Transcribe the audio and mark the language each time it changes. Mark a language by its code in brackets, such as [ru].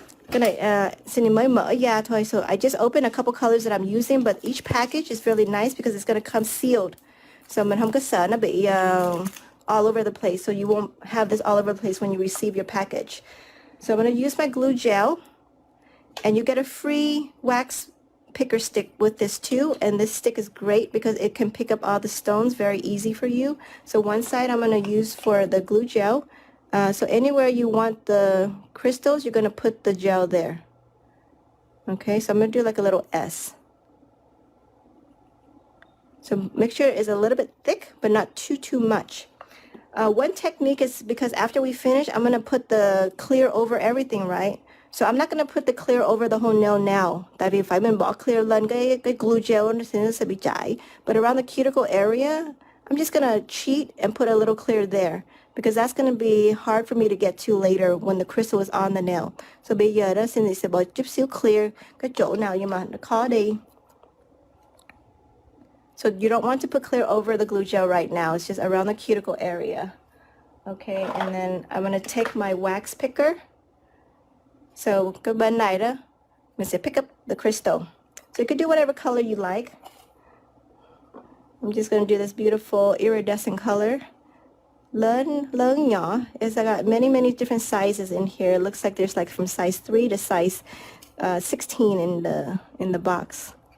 [vi] Cái này Cindy mới mở ra thôi. [en] So I just opened a couple colors that I'm using, but each package is really nice because it's going to come sealed. So [vi] mình không có sợ nó bị [en] all over the place, so you won't have this all over the place when you receive your package. So I'm going to use my glue gel, and you get a free wax picker stick with this too, and this stick is great because it can pick up all the stones very easy for you. So one side I'm going to use for the glue gel. So anywhere you want the crystals, you're going to put the gel there. Okay, so I'm going to do like a little S. So make sure it's a little bit thick, but not too much. One technique is because after we finish, I'm going to put the clear over everything, right? So I'm not going to put the clear over the whole nail now. [vi] Tại vì phải mình bỏ clear lên cái glue gel nó sẽ bị chảy. [en] But around the cuticle area, I'm just going to cheat and put a little clear there. Because that's going to be hard for me to get to later when the crystal is on the nail. [vi] So bây giờ đó, Cindy sẽ bỏ chút xíu clear cái chỗ nào nhưng mà nó khó đi. [en] So you don't want to put clear over the glue gel right now. It's just around the cuticle area. Okay, and then I'm going to take my wax picker. [vi] So cái bên này đó, mình sẽ [en] pick up the crystal. So you can do whatever color you like. I'm just going to do this beautiful iridescent color. [vi] Lớn nhỏ. [en] It's got many different sizes in here. It looks like there's like from size 3 to size 16 in the box.